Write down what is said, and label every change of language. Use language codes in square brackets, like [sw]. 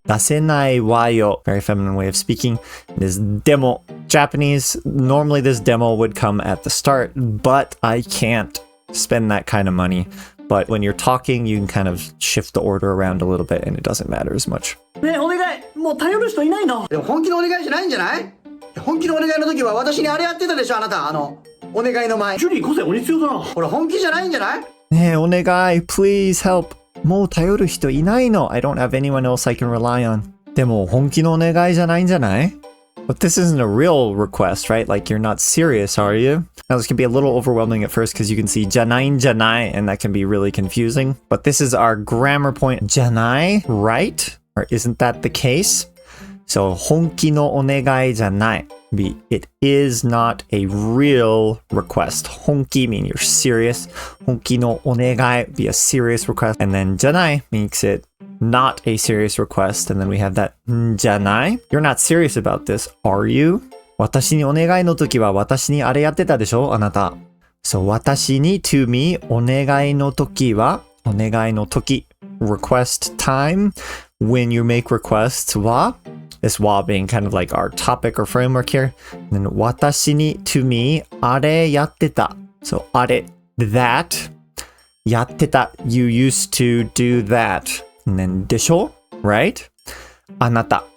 [ja] 出せないわよ, [en] very feminine way of speaking. This demo, Japanese, normally this demo would come at the start, but I can't spend that kind of money. But when you're talking, you can kind of shift the order around a little bit and it doesn't matter as much. [ja] ねえ、お願い。もう頼る人いないの。でも本気のお願いじゃないんじゃない？本気のお願いの時は私にあれやってたでしょ、あなた。お願いの前。ジュリー、午前お必要だな。ほら、本気じゃないんじゃない？ねえ、お願い、 [en] please help. [ja] もう頼る人いないの. [en] I don't have anyone else I can rely on. [ja] でも本気のお願いじゃないんじゃない? [en] But this isn't a real request, right? Like you're not serious, are you? Now this can be a little overwhelming at first because you can see [ja] じゃないんじゃない [en] and that can be really confusing. But this is our grammar point. [ja] じゃない, [en] right? Or isn't that the case? So [ja] 本気のお願いじゃない. [en] It is not a real request. [ja] 本気 [en] mean you're serious. [ja] 本気のお願い [en] be a serious request. And then [ja] じゃない [en] makes it not a serious request. And then we have that [ja] じゃない [en] You're not serious about this, are you? [ja] 私にお願いの時は私にあれやってたでしょあなた。 [en] So [ja] 私に [en] to me [ja] お願いの時はお願いの時 [en] request time when you make requests は This wa being kind of like our topic or framework here. And then [ja] 私に [en] to me [ja] あれやってた [en] So あれ that やってた You used to do that And then [ja] でしょ [en] Right? [ja] あなた